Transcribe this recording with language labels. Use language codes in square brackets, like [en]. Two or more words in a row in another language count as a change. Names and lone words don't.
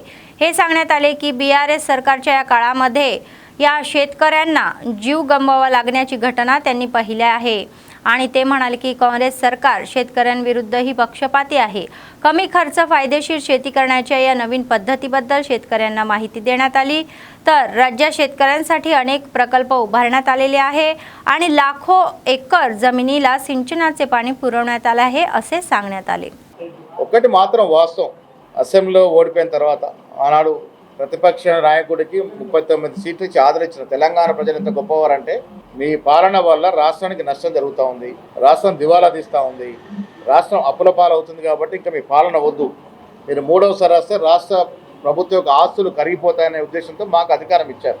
[mr] हे सांगण्यात आले की BRS सरकारच्या या काळामध्ये या शेतकऱ्यांना जीव गमवावा लागण्याची घटना त्यांनी पाहिल्या आहे आणि ते म्हणाले की काँग्रेस सरकार शेतकऱ्यांविरुद्धही पक्षपाती आहे। कमी खर्च फायदेशीर शेती करण्याच्या या नवीन पद्धतीबद्दल शेतकऱ्यांना माहिती देण्यात आली। तर राज्यात शेतकऱ्यांसाठी अनेक प्रकल्प उभारण्यात आलेले आहे आणि लाखो एकर जमिनीला सिंचनाचे पाणी पुरवण्यात आले आहे असे सांगण्यात आले। [te] ఒకటి మాత్రం వాస్తవం, అసెంబ్లీలో ఓడిపోయిన తర్వాత ఆనాడు ప్రతిపక్ష నాయకుడికి 39 సీట్లు ఇచ్చి ఆదరించిన తెలంగాణ ప్రజలు ఎంత గొప్పవారంటే మీ పాలన వల్ల రాష్ట్రానికి నష్టం జరుగుతూ ఉంది, రాష్ట్రం దివాలా తీస్తూ ఉంది, రాష్ట్రం అప్పుల పాలవుతుంది కాబట్టి ఇంకా మీ పాలన వద్దు, మీరు మూడవసారి వస్తే రాష్ట్ర ప్రభుత్వ యొక్క ఆస్తులు కరిగిపోతాయనే ఉద్దేశంతో మాకు అధికారం ఇచ్చారు।